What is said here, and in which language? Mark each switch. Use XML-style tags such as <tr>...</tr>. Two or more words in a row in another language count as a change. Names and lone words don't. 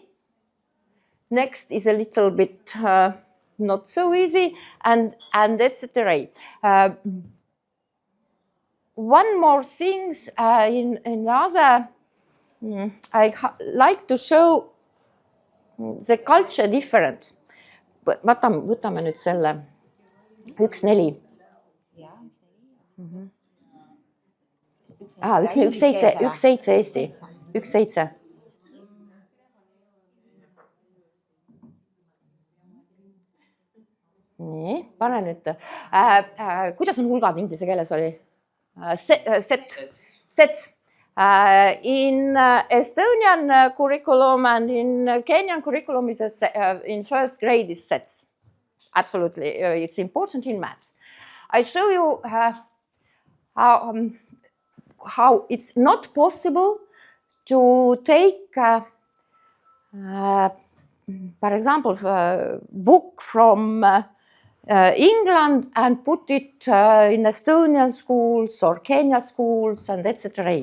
<en>Next is a little bit not so easy, and that's the way. One more thing in another, I like to show the culture different.</en> <et>Võtame nüüd selle 1-4. 1-7 Eesti. 1-7. Nii, pane nüüd. Kuidas on hulgad inglise keeles oli?</et> <en>Sets. In Estonian curriculum and in Kenyan curriculum is in first grade is sets. Absolutely, it's important in maths. I show you how it's not possible to take, for example, a book from England and put it in Estonian schools or Kenya schools and etc.</en>